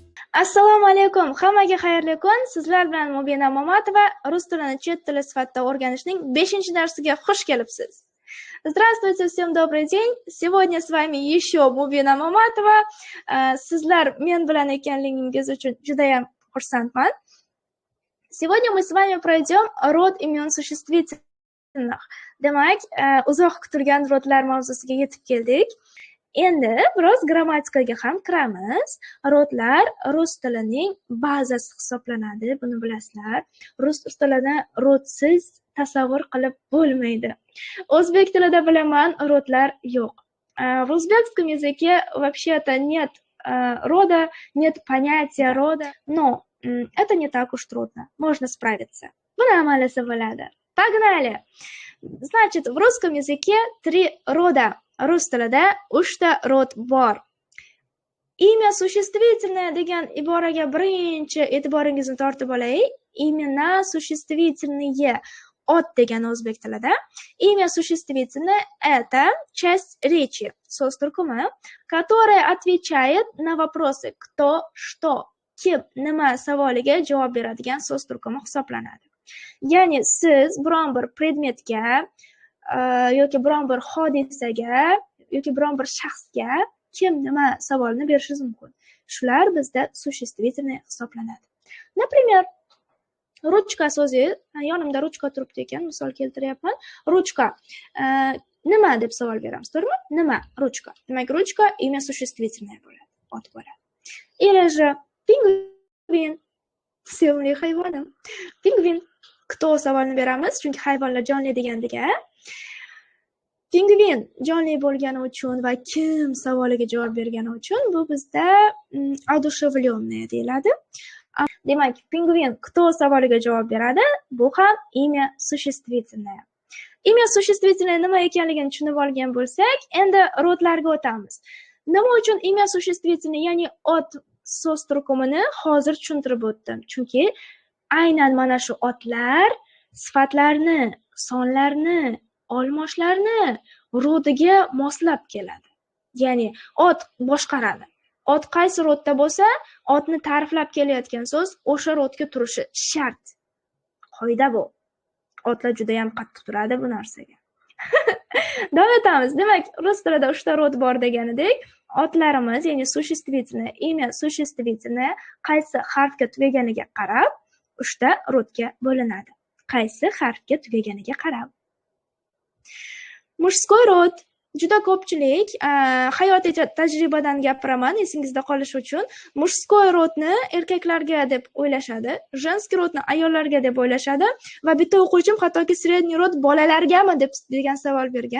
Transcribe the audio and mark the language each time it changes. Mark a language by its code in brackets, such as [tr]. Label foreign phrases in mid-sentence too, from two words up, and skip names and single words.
[uz] Assalomu alaykum. Hammaga xayrli kun. Sizlar bilan Mubina Mamatova rus tilini chet tili sifatida o'rganishning 5-darsiga xush kelibsiz. [ru] Здравствуйте, всем добрый день. Сегодня с вами еще Mubina Mamatova. [uz] Sizlar men bilan ekanligingiz uchun juda ham xursandman. [ru] Сегодня мы с вами пройдем род имен существительных. [uz] Demak, uzoq kutilgan rodlar mavzusiga yetib keldik. Endi biroz grammatikaga ham kiramiz. Rodlar rus tilining bazasi hisoblanadi, buni bilasizlar. Rus tilini rodsiz tasavvur qilib bo'lmaydi. O'zbek tilida bilaman, rodlar yo'q. [ru] В узбекском языке вообще-то нет рода, нет понятия рода, но это не так уж трудно. Можно справиться. [uz] Buni amalasa bo'ladi. [ru] Погнали! Значит, в русском языке 3 рода. [uz] Rus tilida 3 ta rod bor. [ru] Имя существительное [uz] degan iboraga birinchi e'tiboringizni tortib olay. [ru] Имена существительные [uz] от degan o'zbek tilida. [ru] Имя существительное это часть речи, [uz] so'z turkumi, [ru] которая отвечает на вопросы кто, что, [uz] kim, nima savoliga javob beradigan so'z turkumi hisoblanadi. Ya'ni siz biron bir predmetga yoki biron bir hodisaga yoki biron bir shaxsga kim nima savolni berishingiz mumkin. Shular bizda существительное hisoblanadi. Например, ruchka so'zi, yonimda ruchka turibdi ekan, misol keltiryapman. Ruchka nima deb savol beramiz, to'g'rimi? Nima? Ruchka. Demak, ruchka [ru] имя существительное [uz] bo'ladi, ot bo'ladi. [ru] Или же [uz] pingvin, sevimli hayvonim. Pingvin. Кто savolni beramiz, chunki hayvonlar jonli degandiga. Pingvin jonli bo'lgani uchun va kim savoliga javob bergani uchun bu bizda одушевленное deyiladi. Demak, pingvin кто savoliga javob beradi, bu ham [ru] имя существительное. Имя существительное [uz] nima ekanligini tushunib olgan bo'lsak, endi rodlarga o'tamiz. Nima uchun [ru] имя существительное, [uz] ya'ni ot so'z turkumini hozir tushuntirib o'tdim. Chunki aynan mana shu otlar sifatlarni, sonlarni, olmoshlarni rodiga moslab keladi. Ya'ni ot boshqaradi. Ot qaysi rodda bo'lsa, otni ta'riflab kelayotgan so'z o'sha rodga turishi shart. Qoida bu. Otlar juda ham qattiq turadi bu narsaga. Davom etamiz. Demak, rus tilida 3 ta rod bor deganidek, otlarimiz, ya'ni [ru] существительное, имя существительное [uz] qaysi harfga tugaganiga qarab 3 ta rodga bo'linadi. Qaysi harfga tugaganiga qarab. [ru] Мужской род. [uz] Juda ko'pchilik hayotiy tajribadan gapiraman, esingizda qolishi uchun. Мужской rodni erkaklarga deb o'ylashadi, женский rodni ayollarga deb o'ylashadi va bitta o'quvchim hattoki средний rod bolalargami degan savol bergan.